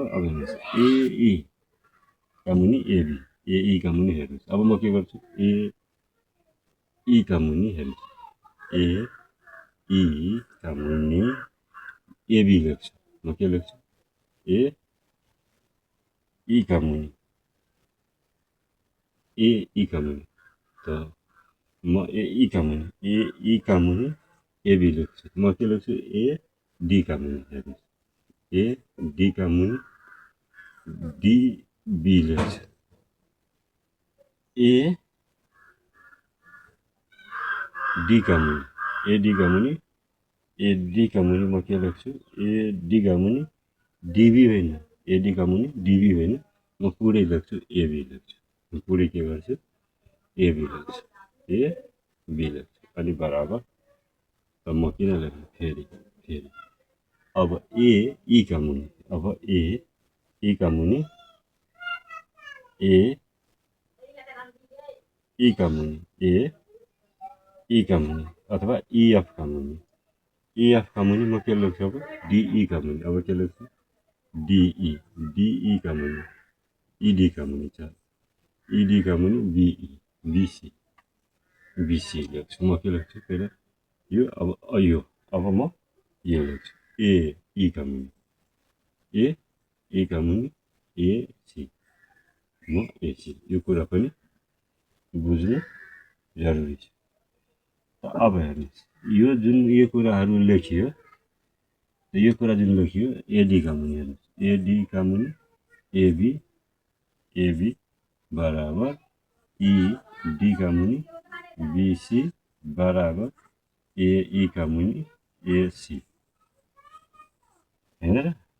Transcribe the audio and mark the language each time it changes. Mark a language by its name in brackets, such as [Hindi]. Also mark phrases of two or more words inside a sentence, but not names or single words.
[Nepali] अब हेर्नुहोस् एई का मुनि एबी, एई का मुनि हेर्नुहोस्। अब म के गर्छु? एई का मुनि हेर्नुहोस्, एई का मुनि एबी लेख्छु। म के लेख्छु? एई का मुनि, एई का मुनि। त म एई का मुनि एबी लेख्छु। म के लेख्छु? एडी का मुनि हेर्नुहोस्, एडी का मुनि डिबी लेख्छु। एडी का मुनि, एडी का मुनि, एडी का मुनि म के लेख्छु? एडी का मुनि डिबी होइन, एडी का मुनि डिबी होइन, म पुरै लेख्छु एबी लेख्छु। म पुरै के गर्छु? एबी लेख्छु, एबी लेख्छु। अनि बराबर। त म किन लेख्नु? फेरि अब एई का मुनि, अब एई का मुनि एई का मुनि एई का मुनि अथवा इएफ का मुनि, इएफ का मुनि म के लेख्छु? अब डिई का मुनि। अब के लेख्छु? डिई का मुनि, इडी का मुनि छ, इडी का मुनि बिई, बिसी लेख्छु। म के लेख्छु? पहिला यो, अब म यो लेख्छु एई का मुनि, एई का मुनि एसी, म एसी। यो कुरा पनि बुझ्नु जरुरी छ। अब हेर्नुहोस् यो जुन यो कुराहरू लेखियो, यो कुरा जुन लेखियो एडी का मुनि, हेर्नुहोस् एडी का मुनि एबी बराबर ईडी का मुनि बीसी बराबर एई का मुनि एसी, होइन र?